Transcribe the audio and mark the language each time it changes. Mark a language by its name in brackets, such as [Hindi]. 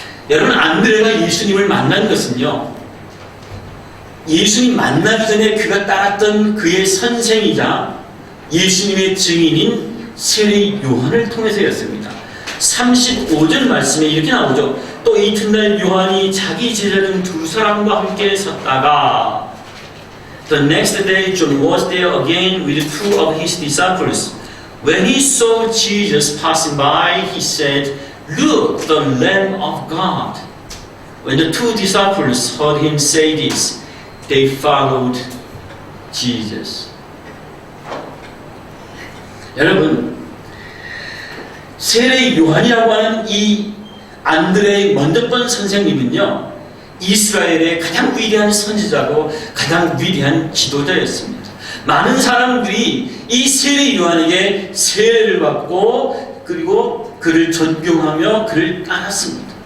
[Korean] 여러분, 안드레가 예수님을 만난 것은요, 예수님 만나기 전에 그가 따랐던 그의 선생이자 예수님의 증인인 세례 요한을 통해서였습니다. 35절 말씀에 이렇게 나오죠. 또 이튿날 요한이 자기 제자 중 두 사람과 함께 섰다가 [English] The next day John was there again with two of his disciples. When he saw Jesus passing by, he said, Look, the Lamb of God. When the two disciples heard him say this, they followed Jesus. [Korean] 여러분, 세례 요한이라고 하는 이 안드레의 먼저 본 선생님은요, 이스라엘의 가장 위대한 선지자고 가장 위대한 지도자였습니다. 많은 사람들이 이 세례 요한에게 세례를 받고 그리고 그를 존경하며 그를 따랐습니다.